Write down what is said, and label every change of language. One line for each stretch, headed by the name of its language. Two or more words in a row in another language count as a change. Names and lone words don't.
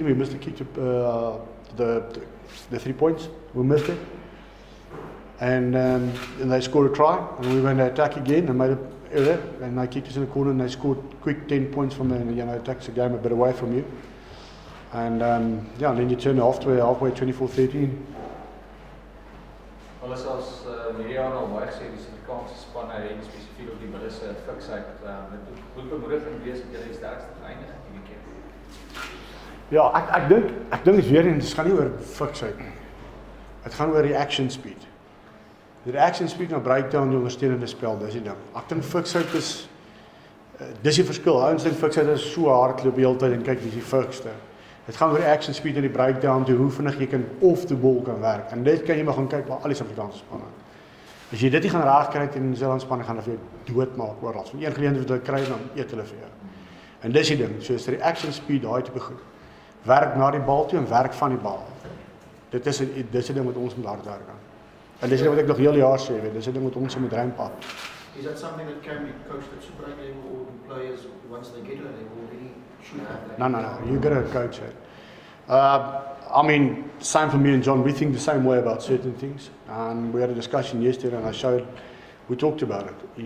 English: We missed the kick to the 3 points. We missed it. And they scored a try, and we went to attack again and made an error, and they kicked us in the corner, and they scored quick 10 points from there, and it takes the game a bit away from you. And yeah, and then you turn halfway 24-13.
Afrikaans: Wel as ons hierdie jaar al baie gesê die Suid-Afrikaanse spanne en spesifiek op die middel se fiksheid dit moet bemoedigend wees dat jy die sterkste geëindig het hierdie keer. Ja, ek dink is weer eens, dit gaan nie oor fiksheid nie. Dit gaan oor
English: reaction speed.
Afrikaans: Die
English: reaction speed
Afrikaans: na breakdown die ondersteunende spel, dis die ding. Ek dink fiksheid is dis die verskil. Ouens dink fiksheid is so hardloop die hele tyd en kyk wie is die fikste. Het gaan oor
English: action speed
Afrikaans: in die breakdown, toe hoe vinnig jy kan
English: off the ball
Afrikaans: kan werk. En dit kan jy maar gaan kyk by al die Suid-Afrikaanse spanne. As jy dit nie gaan raak kry teen die Nieu-Seelandse spanne, gaan hulle vir jou doodmaak oral. Van een geleentheid wat hulle kry, dan eet hulle vir jou. En dis die ding, so is die
English: action speed,
Afrikaans: daai tipe goed. Werk na die bal toe en werk van die bal. Dis die ding wat ons moet hard werk aan. En dis wat ek nog heel jaar sê, dis die ding wat ons moet reinpak.
English: Is that something that can be coached at Super level, or players once they get to that level already should have that? No, you got to coach it. I mean, same for me and John. We think the same way about certain things. And we had a discussion yesterday, and we talked about it.